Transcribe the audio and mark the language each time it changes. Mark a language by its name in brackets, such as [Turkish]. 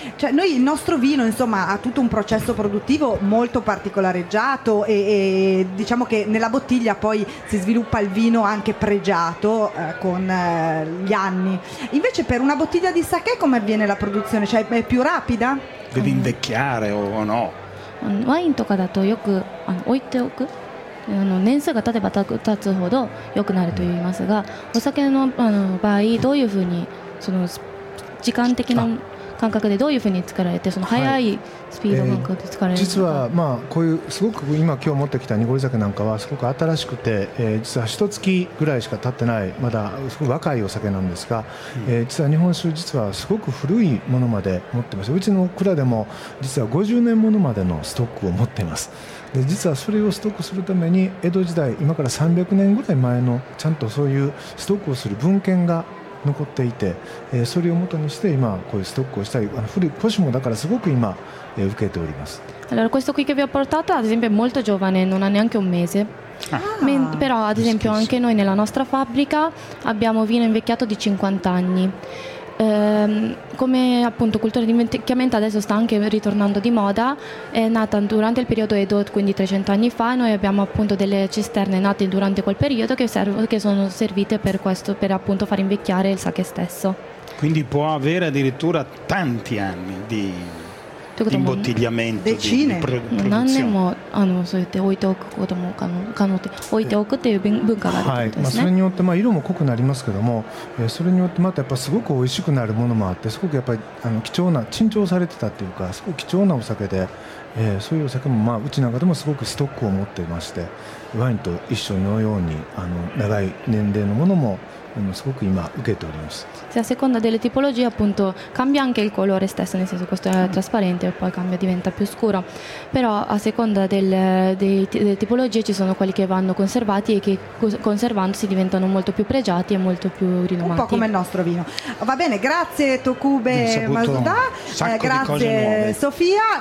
[Italian] Cioè, noi, il nostro vino insomma ha tutto un processo produttivo molto particolareggiato, e diciamo che nella bottiglia poi si sviluppa il vino anche pregiato gli anni. Invece per una bottiglia di sake come avviene la produzione? Cioè è più rapida? Devi invecchiare o no? [Japanese] ワインとかだとよく置いておく年数が経てば経つほど良くなると言いますが、お酒 の, 場合どういうふうにその時間的な感覚でどういうふうに作られて、その速いスピード感覚で作られるのか、実はまあこういうすごく今日持ってきた濁り酒なんかはすごく新しくて、実は一月ぐらいしか経ってない、まだすごく若いお酒なんですが、実は日本酒実はすごく古いものまで持ってます。うちの蔵でも実は50年ものまでのストックを持っています。で、実はそれをストックするために江戸時代、今から300年ぐらい前のちゃんとそういうストックをする文献が残っていて、それをもとにして今こういうストックをしたり、古い古酒もだからすごく今受けております。 [Italian] Allora, questo qui che vi ho portato ad esempio è molto giovane, non ha neanche un mese. Però ad esempio anche noi nella nostra fabbrica abbiamo vino invecchiato di 50 anni. Come appunto cultura di invecchiamento adesso sta anche ritornando di moda, è nata durante il periodo Edo, quindi 300 anni fa. Noi abbiamo appunto delle cisterne nate durante quel periodo che sono servite per questo, per appunto far invecchiare il sake stesso. Quindi può avere addirittura tanti anni di imbottigliamento decine di produzione. [Japanese] 何年もあのそうやって置いておくことも可能で置いておくっていう文化があるということですね。はい、まあ、それによってまあ色も濃くなりますけども、それによってまたやっぱすごく美味しくなるものもあって、すごくやっぱりあの貴重な珍重されてたっていうか、すごく貴重なお酒で、そういうお酒もまあうちなんかでもすごくストックを持ってまして、ワインと一緒のようにあの長い年齢のものもすごく今受けております。 [Italian] A seconda delle tipologie appunto cambia anche il colore stesso, nel senso questo è trasparente e poi cambia, diventa più scuro, però a seconda delle tipologie ci sono quelli che vanno conservati e che conservandosi diventano molto più pregiati e molto più rinomati, un po' come il nostro vino. Va bene, grazie Tokube Masuda, grazie Sofia.